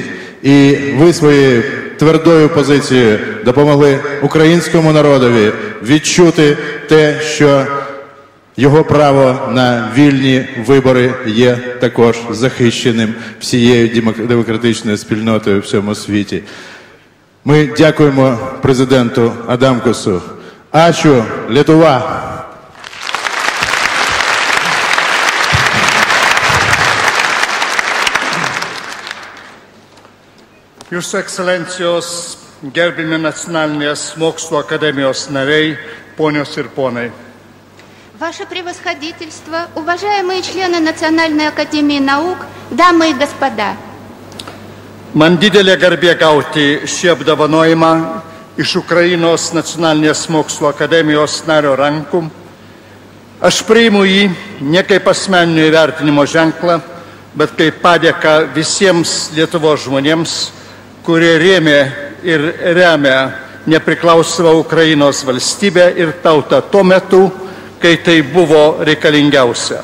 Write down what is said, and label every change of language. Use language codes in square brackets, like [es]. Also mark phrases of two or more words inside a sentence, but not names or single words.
[uk] І ви своєю твердою позицією допомогли українському народові відчути те, що його право на вільні вибори є також захищеним всією демократичною спільнотою у всьому світі. Ми дякуємо президенту Адамкусу. [lt] Ačiū, Lietuva! Jūsų ekscelencijos, gerbimi Nacionalinės mokslo akademijos nariai, ponios ir ponai. [ru] Ваше превосходительство, уважаемые члены Национальной академии наук, дамы и господа. [lt] Man didelė garbė gauti šį apdovanojimą iš Ukrainos Nacionalinės mokslo akademijos nario rankų. Aš priimu jį ne kaip asmeninio įvertinimo ženklą, bet kaip padėką visiems Lietuvos žmonėms, kurie rėmė ir remia nepriklausomą Ukrainos valstybę ir tautą tuo metu, kai tai buvo reikalingiausia.